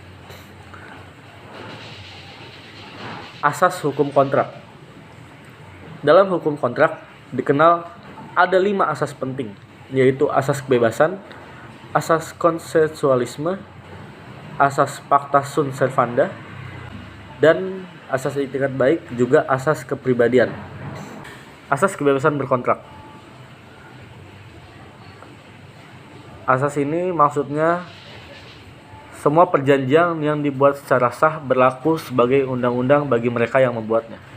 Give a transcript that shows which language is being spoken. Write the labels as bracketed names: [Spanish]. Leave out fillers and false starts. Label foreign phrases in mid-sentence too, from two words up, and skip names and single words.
[Indonesian] Asas hukum kontrak. Dalam hukum kontrak dikenal ada 5 asas penting, yaitu asas kebebasan, asas konsensualisme, asas [Latin] pacta sunt servanda, [Indonesian] dan asas itikat baik, juga asas kepribadian. Asas kebebasan berkontrak. Asas ini maksudnya semua perjanjian yang dibuat secara sah berlaku sebagai undang-undang bagi mereka yang membuatnya.